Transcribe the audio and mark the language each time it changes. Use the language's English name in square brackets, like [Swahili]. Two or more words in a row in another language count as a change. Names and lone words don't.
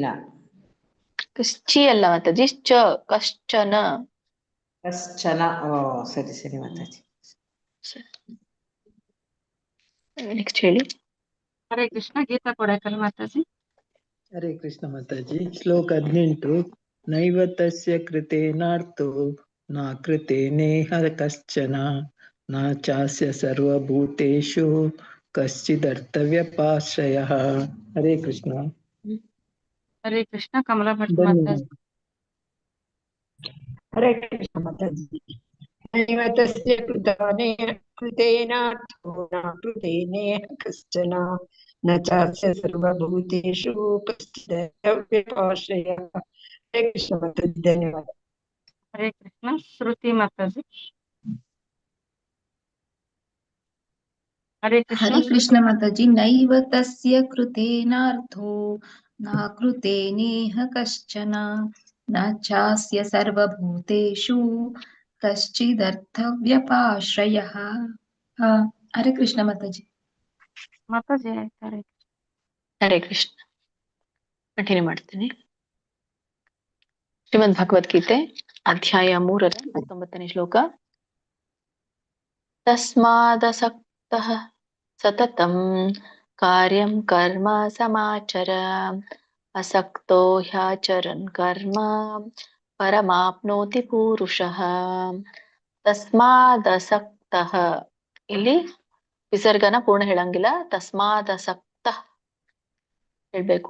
[Kannada] ಕಶ್ಚಿ ಅಲ್ಲ ಮಾತಾಜಿ, ಕಶ್ಚನ. ಕಶ್ಚನ. ಓ ಸರಿ ಸರಿ ಮಾತಾಜಿ. ನೆಕ್ಸ್ಟ್ ಹೇಳಿ. ಹರೇ ಕೃಷ್ಣ. ಗೀತಾ ಕೊಡಕಲ್ ಮಾತಾಜಿ. ಹರೇ ಕೃಷ್ಣ ಮಾತಾಜಿ. ಶ್ಲೋಕ 18. [Sanskrit] ನೈವ ತಸ್ಯ ಕೃತೇನಾರ್ಥೋ ನ ಕೃತೇನೇಹ ಕಶ್ಚನ ನ ಚಾಸ್ಯ ಸರ್ವಭೂತೇಷು ಕಶ್ಚಿದರ್ಥವ್ಯಪಾಶ್ರಯಃ. [Kannada] ಹರೇ ಕೃಷ್ಣ. ಹರೇ ಕೃಷ್ಣ. ಕಮಲಾ ಭಟ್ ಮಾತಾಜಿ. ಹರೇ ಕೃಷ್ಣ ಮಾತಾಜಿ. [Sanskrit] ನೈವ ತಸ್ಯ ಕೃತೇನಾರ್ಥೋ ನ ಕೃತೇನೇಹ ಕಶ್ಚನ ನ ಚಾಸ್ಯ ಸರ್ವಭೂತೇಷು ಕಶ್ಚಿದರ್ಥವ್ಯಪಾಶ್ರಯಃ. [Kannada] ಹರೇ ಕೃಷ್ಣ ಮಾತಾಜಿ, ಧನ್ಯವಾದ. ಹರೇ ಕೃಷ್ಣ. ಶ್ರುತಿ ಮಾತಾಜಿ. ಹರೇ ಕೃಷ್ಣ. ಹರೇ ಕೃಷ್ಣ ಮಾತಾಜಿ. [Sanskrit] ನೈವ ತಸ್ಯ ಕೃತೇನಾರ್ಥೋ ನ ಕೃತೇನೇಹ ಕಶ್ಚನ ನ ಚಾಸ್ಯ ಸರ್ವಭೂತೇಷು ಕಶ್ಚಿದರ್ಥವ್ಯಪಾಶ್ರಯಃ. [Kannada] ಹರೇ ಕೃಷ್ಣ ಮಾತಾಜಿ. ಮಾತಾಜಿ ಆಯ್ತು. ಹರೇ ಕೃಷ್ಣ. ಹರೇ ಕೃಷ್ಣ. ಕಂಟಿನ್ಯೂ ಮಾಡ್ತೀನಿ. ಶ್ರೀಮದ್ ಭಗವದ್ಗೀತೆ ಅಧ್ಯಾಯ 3 19ನೇ ಶ್ಲೋಕ. [Sanskrit] ತಸ್ಮಾದಸಕ್ತಃ ಸತತಂ ಕಾರ್ಯಂ ಕರ್ಮ ಸಮಾಚರ ಅಸಕ್ತೋ ಹ್ಯಾಚರನ್ ಕರ್ಮ ಪರಮಾಪ್ನೋತಿ ಪೂರುಷಃ. [Kannada] ತಸ್ಮಾದಸಕ್ತಃ, ಇಲ್ಲಿ ವಿಸರ್ಗನ ಪೂರ್ಣ ಹೇಳಂಗಿಲ್ಲ, ತಸ್ಮಾದಸಕ್ತಃ ಹೇಳ್ಬೇಕು.